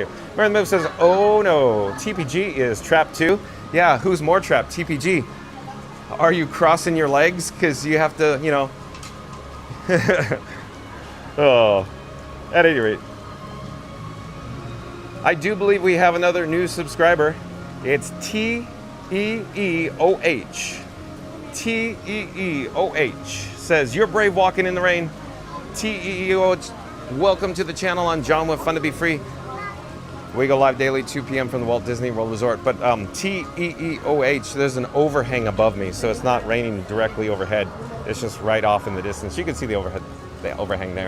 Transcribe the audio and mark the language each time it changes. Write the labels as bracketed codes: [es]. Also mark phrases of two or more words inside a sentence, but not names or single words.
[en] Mary Move says, oh no, TPG is trapped too. Yeah, who's more trapped? TPG. Are you crossing your legs? Because you have to, you know. Oh, at any rate. I do believe we have another new subscriber. It's T-E-E-O-H. T-E-E-O-H says, you're brave walking in the rain. T-E-E-O-H, welcome to the channel on John with Fun to Be Free. We go live daily, 2 p.m. from the Walt Disney World Resort. But T-E-E-O-H, there's an overhang above me, so it's not raining directly overhead. It's just right off in the distance. You can see the overhang there.